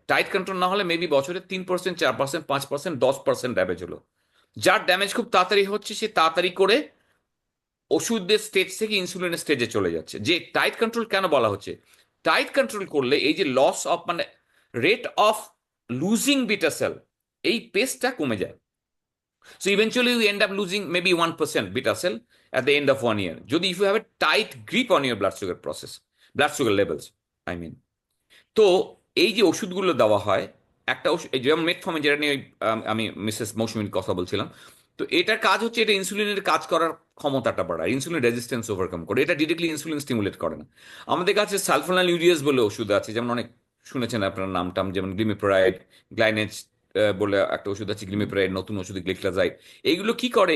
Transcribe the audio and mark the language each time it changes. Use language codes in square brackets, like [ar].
[bn] Tight control না হলে maybe বছরে 3%, 4%, 5%, 10% ড্যামেজ হলো। যার ড্যামেজ খুব তাড়াতাড়ি হচ্ছে, সে তাড়াতাড়ি করে ওষুধের স্টেজ থেকে ইনসুলিনের স্টেজে চলে যাচ্ছে। যে টাইট কন্ট্রোল কেন বলা হচ্ছে, টাইট কন্ট্রোল করলে এই যে লস অফ, মানে rate of losing beta sell, এই পেসটা কমে যায়। [en] So eventually you end up losing maybe 1% beta cell at the end of 1 year. [bn] Jodi, [en] if you have a tight grip on your blood sugar process, blood sugar levels, I mean. [bn] তো এই যে ওষুধগুলো দেওয়া হয়, একটা ওষুধ যেমন metformin, যেটা নিয়ে আমি মিসেস মৌসুমীর কথা বলছিলাম, তো এটার কাজ হচ্ছে এটা ইনসুলিনের কাজ করার ক্ষমতাটা বাড়ায়, ইনসুলিন রেজিস্ট্যান্স ওভারকাম করে, এটা ডিরেক্টলি ইনসুলিন স্টিমুলেট করে না। আমাদের কাছে সালফোনাল ইউরিয়াস বলে ওষুধ আছে, যেমন অনেক শুনেছেন আপনার নামটাম, যেমন গ্লিমিপ্রাইড, গ্লাইনেজ বলে একটা ওষুধ আছে, গ্লিমিপ্রাইড, নতুন ওষুধ গ্লিক্লাজাইড। এইগুলো কি করে?